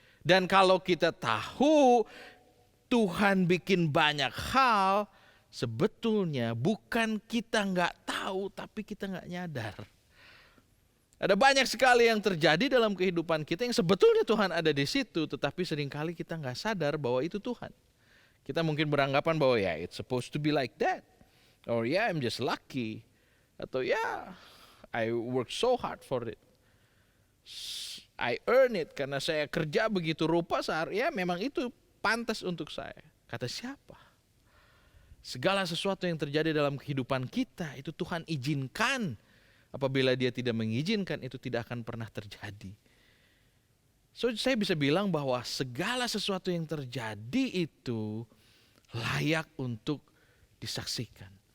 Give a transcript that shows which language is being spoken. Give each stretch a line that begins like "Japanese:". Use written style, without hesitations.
Indonesian: Dan kalau kita tahu Tuhan bikin banyak hal, sebetulnya bukan kita nggak tahu tapi kita nggak nyadar. Ada banyak sekali yang terjadi dalam kehidupan kita yang sebetulnya Tuhan ada di situ, tetapi seringkali kita nggak sadar bahwa itu Tuhan. Kita mungkin beranggapan bahwa ya
English: it's supposed to be like that. Or yeah, I'm just lucky.
Indonesian: Atau
English: yeah, I work so hard for it. I earn it
Indonesian: karena saya kerja begitu rupa ya memang itu pantas untuk saya. Kata siapa? Segala sesuatu yang terjadi dalam kehidupan kita itu Tuhan izinkan. Apabila dia tidak mengizinkan itu tidak akan pernah terjadi. So saya bisa bilang bahwa segala sesuatu yang terjadi itu layak untuk disaksikan.